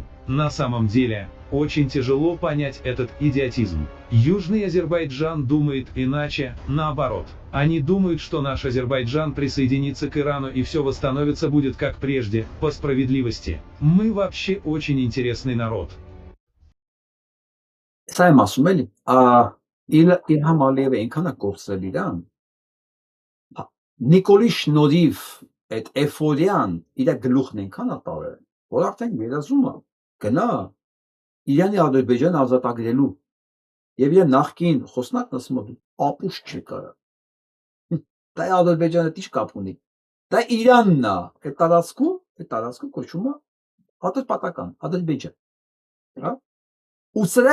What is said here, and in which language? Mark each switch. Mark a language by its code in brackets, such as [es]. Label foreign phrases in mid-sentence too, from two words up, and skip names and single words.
[ru] На самом деле, очень тяжело понять этот идиотизм. Южный Азербайджан думает иначе, наоборот. Они думают, что наш Азербайджан присоединится к Ирану и все восстановится будет как прежде, по справедливости. Мы вообще очень интересный народ. [hy] Սա եմ ասում էլի, Իլհամ Ալիևը այնքան է կորցրել իրան, Նիկոլի շնորհիվ այդ էֆորիան իր գլուխն այնքան է տարել, որ արդեն երազում է գնա Իրանի Ադրբեջան ազատագրելու եւ իր նախկին խոսնակն ասում է ապուշ չի կարա։ Դա Ադրբեջանը ինչ կապ ունի։ Դա Իրանն է, այդ տարածքում կոչվում է Ադրբեջան, Ադրբեջան։ Հա։ Ու սրա